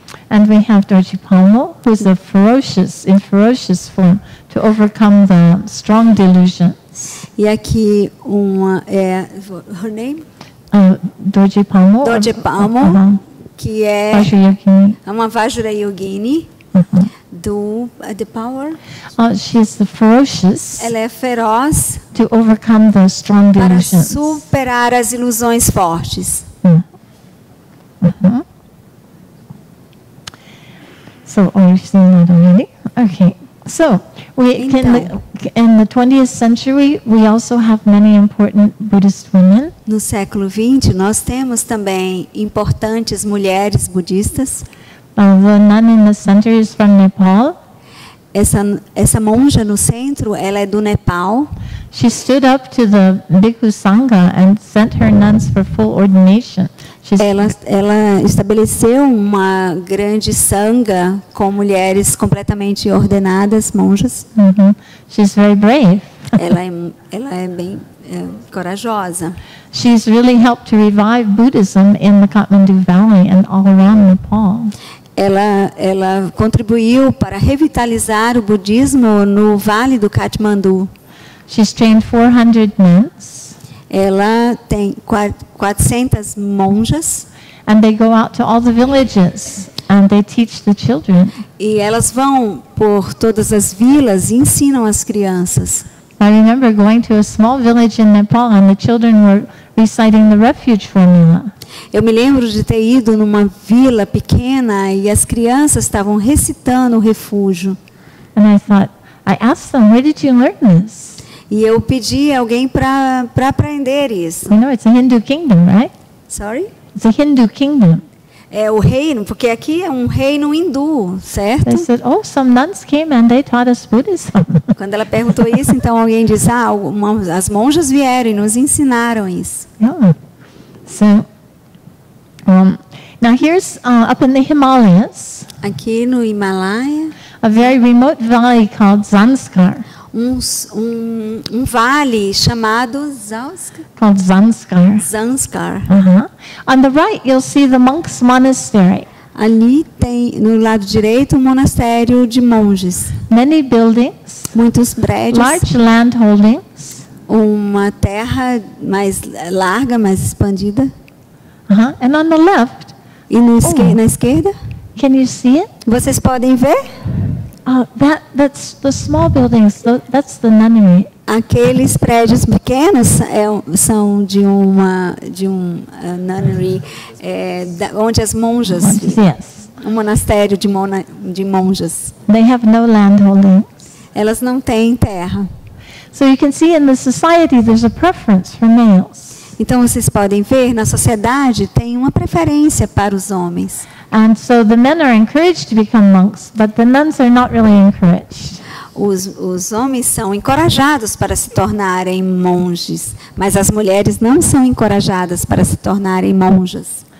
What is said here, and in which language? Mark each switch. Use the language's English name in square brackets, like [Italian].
[English] And we have Dorji Palmo, who is in ferocious form to overcome the strong delusions. [Portuguese] E aqui [English] her name? [Portuguese] Dorji Palmo. Dorji Palmo, que é uma Vajrayogini do [English] The Power. She is the ferocious. [Portuguese] Ela é feroz [English] to overcome the strong delusions. [Portuguese] Para superar as ilusões fortes. [English] So, you've seen that already? Okay. So, in the 20th century, we also have many important Buddhist women. [Portuguese] No século 20, nós temos também importantes mulheres budistas. [English] The nun in the center is from Nepal. [Portuguese] Essa monja no centro, ela é do Nepal. [English] She stood up to the Bhikkhu Sangha and sent her nuns for full ordination. [Portuguese] Ela estabeleceu uma grande sangha com mulheres completamente ordenadas, monjas. [English] She's very brave. [Portuguese] Ela é bem corajosa. [English] She's really helped to revive Buddhism in the Kathmandu Valley and all around Nepal. [Portuguese] Ela contribuiu para revitalizar o budismo no Vale do Katmandu. [English] She's trained 400 nuns. [Portuguese] Ela tem 400 monjas. [English] And they go out to all the villages and they teach the children. [Portuguese] E elas vão por todas as vilas e ensinam as crianças. [English] I remember going to a small village in Nepal and the children were reciting the refuge formula. [Portuguese] Eu me lembro de ter ido numa vila pequena e as crianças estavam recitando o refúgio. [English] And I asked them, where did you learn this? [Portuguese] E eu pedi a alguém para aprender isso. [English] You know, it's a Hindu kingdom, right? Sorry? It's a Hindu kingdom. [Portuguese] É o reino, porque aqui é um reino hindu, certo? [English] They said, some nuns came and they taught us Buddhism. [Portuguese] Quando ela perguntou isso, então alguém disse, as monjas vieram e nos ensinaram isso. [English] Yeah. So, now here's up in the Himalayas. [Portuguese] Aqui no Himalaia. [English] A very remote valley called Zanskar. [Portuguese] um vale chamado [English] called Zanskar. Zanskar. On the right, you'll see the monks' monastery. [Portuguese] Ali tem, no lado direito, um monastério de monges. [English] Many buildings, [Portuguese] Muitos prédios. [English] large land holdings. [Portuguese] Uma terra mais larga, mais expandida. [English] And on the left, [Portuguese] E no na esquerda, [English] can you see it? [Portuguese] vocês podem ver [English] That's the small buildings. That's the nunnery. [Portuguese] aqueles prédios pequenos são de um nunnery, onde as monjas vivem. [English] Yes. [Portuguese] Um monastério de monjas. [English] They have no land holdings. [Portuguese] Elas não têm terra. [English] So you can see in the society there's a preference for males. [Portuguese] Então vocês podem ver, na sociedade tem uma preferência para os homens. [English] And so the men are encouraged to become monks, but the nuns are not really encouraged. [Portuguese] Os homens são encorajados para se tornarem monges, mas as mulheres não são encorajadas para se tornarem monjas.